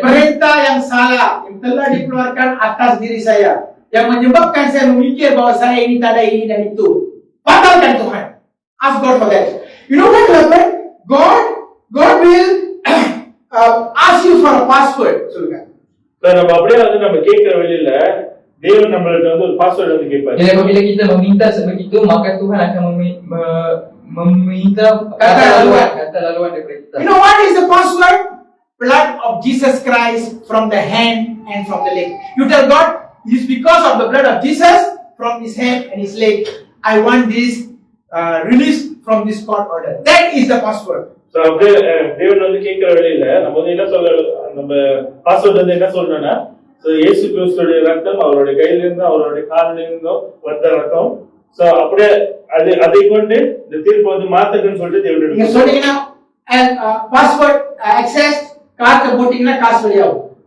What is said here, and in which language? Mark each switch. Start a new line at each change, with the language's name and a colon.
Malay: perintah yang salah yang telah dikeluarkan atas diri saya, yang menyebabkan saya memikir bahwa saya ini tak ada ini dan itu. Batalkan Tuhan.
English: Ask God for that. You know what will happen? God will ask you for a password.
Tamil: சொல்லுங்க. நம்ம அப்படியே வந்து நம்ம கேட்கிற வழியில தேவன் நம்மள்ட்ட வந்து ஒரு பாஸ்வேர்ட் வந்து கேட்பாரு.
Malay: Jadi apabila kita meminta sebegitu, maka Tuhan akan meminta kata laluan daripada kita.
English: You know what is the password? Blood of Jesus Christ from the hand and from the leg. You tell God, it is because of the blood of Jesus from his hand and his leg. I want this released from this court order. That is the password.
Tamil: So அப்படியே தேவன் வந்து கேட்கிற வழியில நம்ம வந்து என்ன சொல்ல, நம்ம பாஸ்வேர்ட் வந்து என்ன சொல்லணும்னா, இயேசு கிறிஸ்துடைய ரத்தம் அவருடைய கையில இருந்தும் அவருடைய காலில இருந்தும் வந்த ரத்தம். சோ அப்படியே அதை கொண்டு இந்த தீர்ப்பு வந்து மாத்துக்குன்னு சொல்லிட்டு தேவன் நீங்க சொன்னீங்கன்னா பாஸ்வேர்ட் access கார்டு போட்டீங்கன்னா காசு வெளியாகும்.